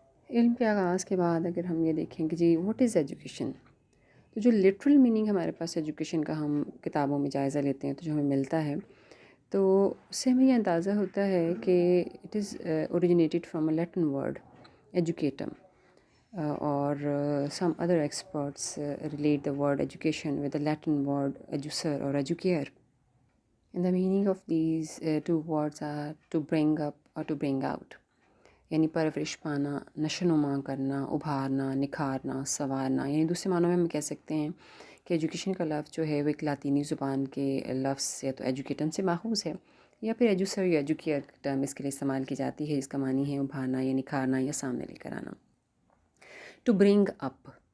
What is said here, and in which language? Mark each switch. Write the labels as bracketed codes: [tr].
[ur] علم کے آغاز کے بعد اگر ہم یہ دیکھیں کہ جی [en] what is education, [ur] تو جو لٹرل میننگ ہمارے پاس ایجوکیشن کا ہم کتابوں میں جائزہ لیتے ہیں تو جو ہمیں ملتا ہے تو اس سے ہمیں یہ اندازہ ہوتا ہے کہ [en] It is originated from a Latin word educatum. or some other experts relate the word education with the Latin word educer or educare. And the meaning of these 2 words are to bring up or to bring out. [ur] یعنی پرورش پانا، نشو نما کرنا، ابھارنا، نکھارنا، سنوارنا. یعنی دوسرے معنوں میں ہم کہہ سکتے ہیں کہ ایجوکیشن کا لفظ جو ہے وہ ایک لاطینی زبان کے لفظ یا تو ایجوکیٹم سے ماخوذ ہے، یا پھر ایجوسر یا ایجوکیئر ٹرم اس کے لیے استعمال کی جاتی ہے، جس کا معنی ہے ابھارنا یا نکھارنا یا سامنے لے کر آنا. [en] To bring up.